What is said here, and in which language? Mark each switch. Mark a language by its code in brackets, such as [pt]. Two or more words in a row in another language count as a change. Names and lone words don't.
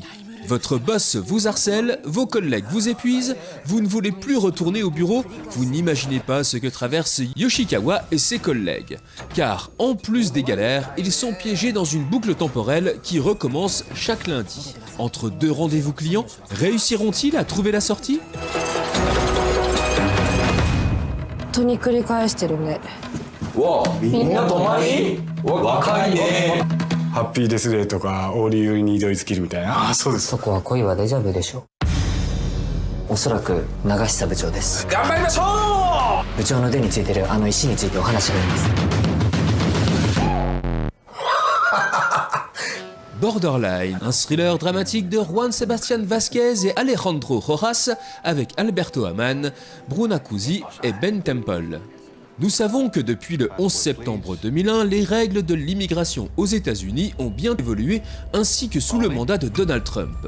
[fr] Votre boss vous harcèle, vos collègues vous épuisent, vous ne voulez plus retourner au bureau, vous n'imaginez pas ce que traversent Yoshikawa et ses collègues. Car en plus des galères, ils sont piégés dans une boucle temporelle qui recommence chaque lundi. Entre deux rendez-vous clients, réussiront-ils à trouver la sortie ? [ja] とに繰り返してるね。みんな泊まり？若いね。ハッピーデスデーとかオーリーにドイツキルみたいな。ああ、そうです。そこは恋はデジャブでしょ。おそらく長久部長です。頑張りましょ部長の腕についてるあの石についてお話があります。 [fr] Borderline, un thriller dramatique de Juan Sebastián Vázquez et Alejandro Rojas avec Alberto Aman, Bruna Cusi et Ben Temple. Nous savons que depuis le 11 septembre 2001, les règles de l'immigration aux États-Unis ont bien évolué ainsi que sous le mandat de Donald Trump.